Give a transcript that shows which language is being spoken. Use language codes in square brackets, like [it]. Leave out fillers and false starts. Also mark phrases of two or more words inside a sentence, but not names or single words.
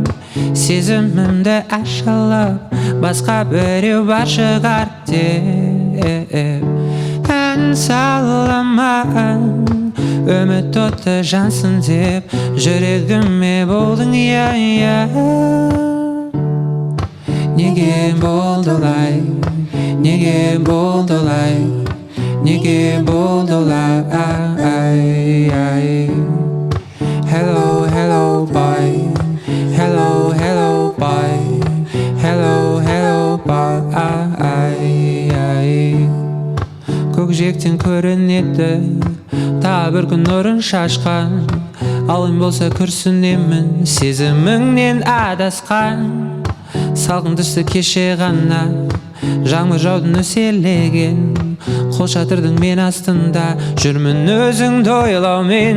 [kk] Сезімімді ашылып басқа біреу бар шығар деп ән саламын. Үміт оты жансың деп жүрегіме болдың, иә. Неге болды олай, неге болды олай, неге болды олай. [en] Hello, hello, boy. Hello, hello, boy. Hello, hello, boy. [kk] Көкжиектен көрінеді тағы бір күн нұрын шашқан, алым болса күрсінемін сезіміңнен адасқан. Салқын түсті кеше ғана жаңбыр жауды нөсерлеген, қол шатырдың мен астында жүрмін өзіңді ойлаумен.